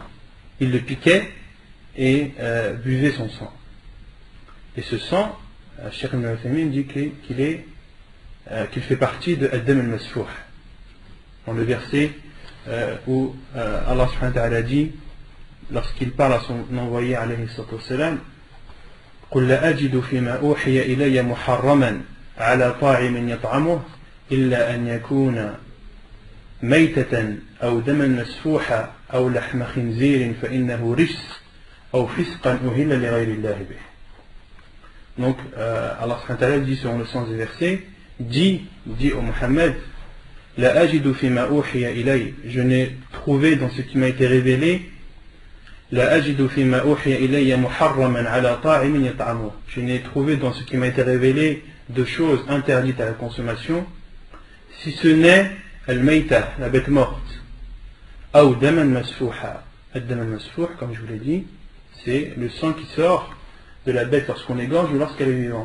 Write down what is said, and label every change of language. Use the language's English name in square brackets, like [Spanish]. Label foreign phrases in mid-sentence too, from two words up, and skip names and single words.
[French] Ils le piquaient et buvaient son sang. Et ce sang, Cheikh Ibn Uthaymin dit qu'il fait partie de [Arabic] الدم المسفوح. [French] Dans le verset où Allah [Arabic] سبحانه وتعالى [French] dit, lorsqu'il parle à son envoyé [Arabic] عليه الصلاة والسلام, قل لا أجد فيما أوحي إلي محرما على طاعم يطعمه إلا أن يكون ميتة أو دما مسفوحا أو لحم خنزير فإنه رجس أو فسقا أهل لغير الله به. [French] Donc Allah [Arabic] سبحانه وتعالى [French] dit selon le sens du verset, dit au Muhammad, [Arabic] لا أجد فيما أوحي إلي, [French] je n'ai trouvé dans ce qui m'a été révélé, [Arabic] لا أجد فيما أوحي إلي محرما على طاعم يطعمه, [French] je n'ai trouvé dans ce qui m'a été révélé de choses interdites à la consommation, si ce n'est al-mayta, la bête morte, ou [Arabic] دما مسفوحا. الدم مسفوح, [French] comme je vous l'ai dit, c'est le sang qui sort de la bête lorsqu'on égorge ou lorsqu'elle est vivante.